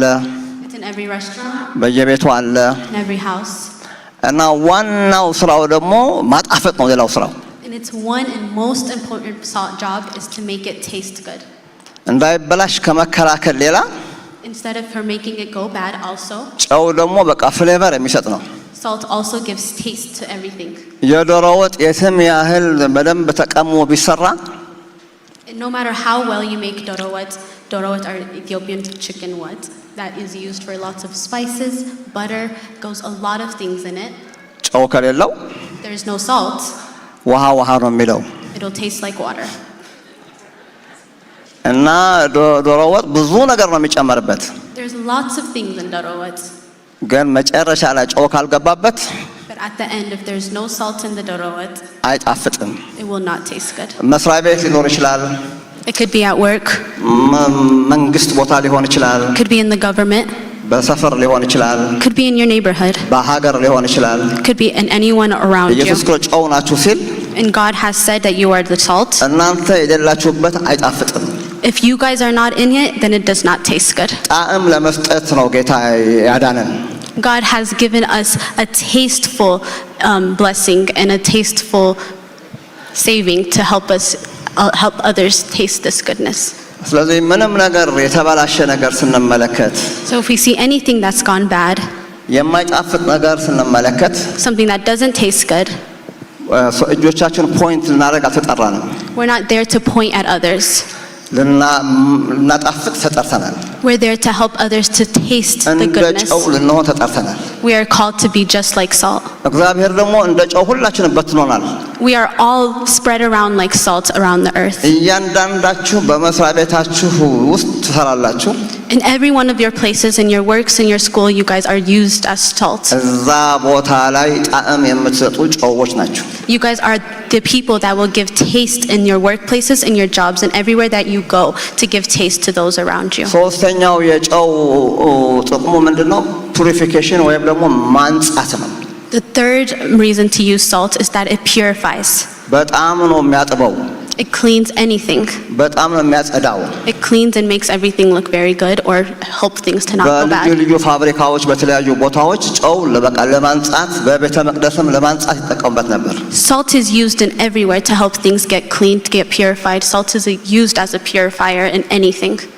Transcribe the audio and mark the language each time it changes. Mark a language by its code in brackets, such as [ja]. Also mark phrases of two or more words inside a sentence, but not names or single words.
[en] It's in every restaurant, [am] በየቤቱ አለ [en] in every house. [am] እና ዋናው ስራው ደግሞ ማጣፈጥ ነው። ሌላው ስራው [en] And its one and most important job is to make it taste good. [am] እንዳይበላሽ ከመከላከል ሌላ [en] Instead of her making it go bad also, [am] ጨው ደግሞ በቃ ፍሌቨር የሚሰጥ ነው። [en] salt also gives taste to everything. [am] የዶሮ ወጥ የትም ያህል በደንብ ተቀምሞ ቢሰራ [en] And no matter how well you make dorowat or Ethiopian chicken wat, that is used for lots of spices, butter, goes a lot of things in it. [am] ጨው ከሌለው [en] There's no salt, [am] ውሃ ነው የሚለው [en] it'll taste like water. [am] እና ዶሮ ወጥ ብዙ ነገር ነው የሚጨመርበት። [en] There's lots of things in dorowat, [am] ግን መጨረሻ ላይ ጨው ካልገባበት [en] but at the end if there's no salt in the dorowat, [am] አይጣፍጥም። [en] it will not taste good. [am] መስሪያ ቤት ሊኖር ይችላል፣ [en] It could be at work, [am] መንግስት ቦታ ሊሆን ይችላል፣ [en] could be in the government, [am] በሰፈር ሊሆን ይችላል፣ [en] could be in your neighborhood, [am] በሀገር ሊሆን ይችላል። [en] could be in anyone around you. [am] ኢየሱስ ክርስቶስ ጨው ናችሁ ሲል [en] And God has said that you are the salt. [am] እናንተ የሌላችሁበት አይጣፍጥም። [en] If you guys are not in it, then it does not taste good. [am] ጣዕም ለመስጠት ነው ጌታ ያዳነን። [en] God has given us a tasteful blessing and a tasteful saving to help us help others taste this goodness. [am] ስለዚህ ምንም ነገር የተበላሸ ነገር ስንመለከት [en] So if we see anything that's gone bad, [am] የማይጣፍጥ ነገር ስንመለከት [en] something that doesn't taste good, [am] እጆቻችን ፖይንት ልናደርግ አልተጠራንም። [en] we're not there to point at others. [am] ልናጣፍጥ ተጠርተናል። [en] We're there to help others to taste the እንደ goodness. [am] ጨው ልንሆን ተጠርተናል። [en] We are called to be just like salt. [am] እግዚአብሔር ደግሞ እንደ ጨው ሁላችንም በትኖናል። [en] We are all spread around like salt around the earth. [am] እያንዳንዳችሁ በመስሪያ ቤታችሁ ውስጥ ትሰራላችሁ። [en] In every one of your places, in your works, in your school, you guys are used as salt. [am] እዛ ቦታ ላይ ጣዕም የምትሰጡ ጨዎች ናችሁ። [en] You guys are the people that will give taste in your workplaces, in your jobs, and everywhere that you go to give taste to those around you. [am] ሶስተኛው የጨው ጥቅሙ ምንድነው? ፑሪፊኬሽን ወይም ደግሞ ማንጻት ነው። [en] The third reason to use salt is that it purifies. [am] በጣም ነው የሚያጥበው። [en] It cleans anything. [am] በጣም ነው የሚያጸዳው። [en] It cleans and makes everything look very good or help things to not go በልዩ bad. [am] ልዩ ፋብሪካዎች በተለያዩ ቦታዎች ጨው በቃ ለማንጻት በቤተ መቅደስም ለማንጻት ይጠቀሙበት ነበር። [en] Salt is used in everywhere to help things get cleaned, get purified. Salt is used as a purifier in anything.